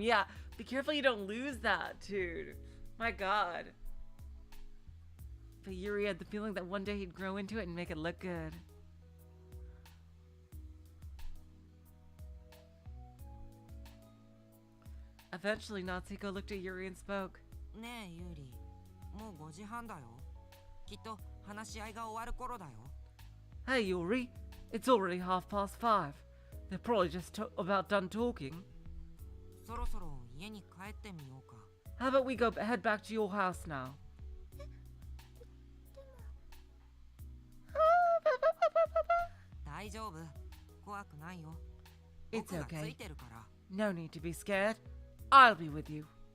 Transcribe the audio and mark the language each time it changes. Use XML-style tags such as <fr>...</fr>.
<en>Yeah, be careful you don't lose that, dude. My God. But Yuri had the feeling that one day he'd grow into it and make it look good. Eventually, Natsuko looked at Yuri and spoke.</en> <ja>ねえ、ユーリ、もう5時半だよ。きっと話し合いが終わる頃だよ。</ja> <en>Hey, Yuri. It's already 5:30. They're probably just about done talking.</en> <ja>そろそろ家に帰ってみようか。</ja> <en>How about we head back to your house now?</en> <ja>大丈夫。怖くないよ。</ja> <en>It's</en> <ja>僕がつ</ja> <en>okay.</en> <ja>いてるから。</ja> <en>No need to be scared. I'll be with you.</en>